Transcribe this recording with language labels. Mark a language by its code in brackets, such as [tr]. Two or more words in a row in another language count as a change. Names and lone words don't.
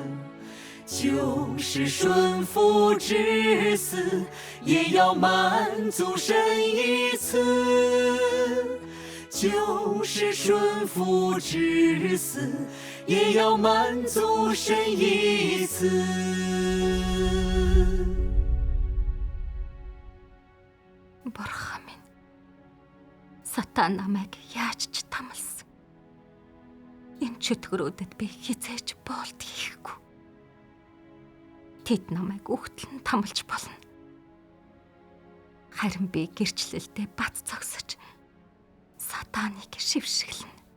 [zh] 就是顺服至死，也要满足神一次。就是顺服至死，也要满足神一次。 [mn] Сатан намайг яаж ч тамалсан. Энэ чөтгөрүүдэд би хизээж боолт хийхгүй. Тэд намайг үхтлэн тамалж болно. Харин би гэрчлэлдээ бат цогсож Сатаныг шившгэлнэ.